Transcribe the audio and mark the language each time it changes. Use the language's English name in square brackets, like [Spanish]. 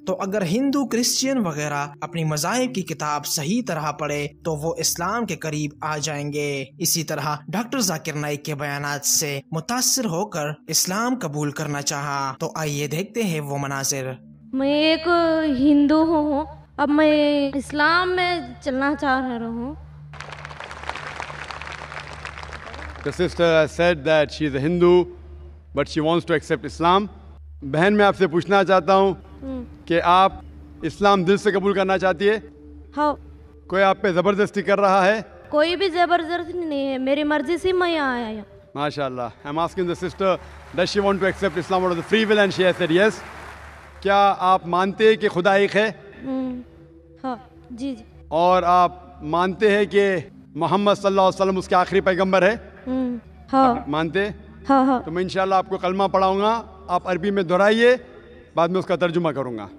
[Hindi] तो अगर हिंदू, क्रिश्चियन वगैरह अपनी मज़ाहिब की किताब सही तरह पढ़े तो वो इस्लाम के करीब आ जाएंगे। इसी तरह डॉक्टर जाकिर नाइक के बयानात से मुतासिर होकर इस्लाम कबूल करना चाहा। तो आइए देखते हैं वो मनाजिर। मैं एक हिंदू हूँ, अब मैं इस्लाम में चलना चाह रहा हूँ। [English] The sister has said that she is a Hindu, but she wants to accept Islam. [Hindi] बहन, मैं आपसे पूछना चाहता हूँ कि आप इस्लाम दिल से कबूल करना चाहती है? हाँ। कोई आप पे जबरदस्ती कर रहा है? कोई भी जबरदस्ती नहीं है, मेरी मर्जी से मैं यहाँ आया। माशाल्लाह। [English] I'm asking the sister, does she want to accept Islam out of the free will, and she has said yes. [Hindi] क्या आप मानते हैं कि खुदा एक है? हाँ, जी जी। और आप मानते हैं कि मोहम्मद सल्लल्लाहु अलैहि वसल्लम उसके आखिरी पैगंबर है? हाँ। मानते? हाँ हाँ। तो मैं इंशाल्लाह आपको कलमा पढ़ाऊंगा, आप अरबी में दोहराइए, बाद में उसका तर्जुमा करूंगा।